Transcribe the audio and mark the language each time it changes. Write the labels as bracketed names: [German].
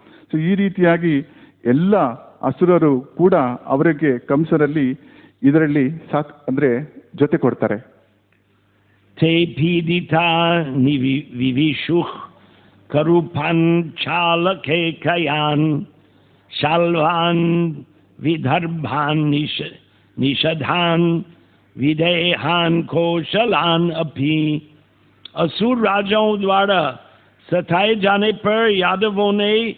[Kannada] So ಈ ರೀತಿಯಾಗಿ ಎಲ್ಲ ಅಸುರರು ಕೂಡ ಅವರಿಗೆ ಕಂಸರಲ್ಲಿ ಇದರಲ್ಲಿ ಅಂದ್ರೆ ಜೊತೆ ಕೊಡ್ತಾರೆ. [Sanskrit] ते भीदिता विविशुः करूपान् चालकेकयान् शाल्वान् विदर्भान् निषधान् विदेहान् कौशलान् अपि. [Hindi] असुर राजाओं द्वारा सताए जाने पर यादवों ने